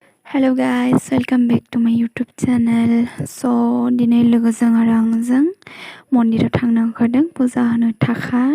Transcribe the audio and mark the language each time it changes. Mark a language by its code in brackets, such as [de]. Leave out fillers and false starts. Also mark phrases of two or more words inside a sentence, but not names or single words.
[en] Hello guys, welcome back to my YouTube channel. [brx] So दिनै लोगोजों आरो आंजों मन्दिराव थांनो ओंखारदों पुजा होनो थाखाय.